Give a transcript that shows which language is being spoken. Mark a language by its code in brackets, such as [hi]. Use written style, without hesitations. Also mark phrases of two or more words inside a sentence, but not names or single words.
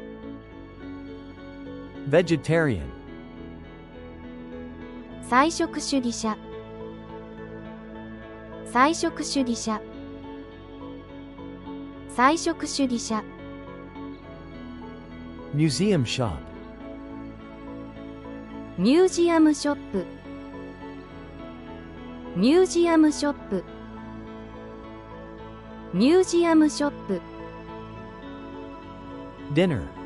[ja] Vegetarian. 菜食主義者菜食主義者菜食主義者 [en] Museum shop. [ja] ミュージアムショップミュージアムショップミュージアムショップ Dinner.